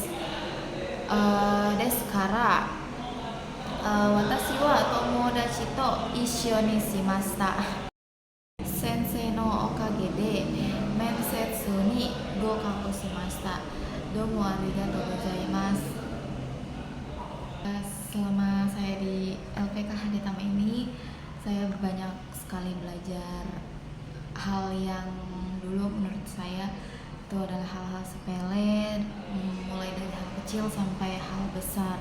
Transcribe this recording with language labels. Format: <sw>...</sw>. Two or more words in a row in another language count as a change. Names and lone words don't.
<ja>ですから私は友達と一緒にしました。先生のおかげで面接に合格しました. どうもありがとうございます.</ja> <id>Selama saya di LPK Hadetama ini, saya banyak sekali belajar hal yang dulu menurut saya itu adalah hal-hal sepele, mulai dari hal kecil sampai hal besar.</id>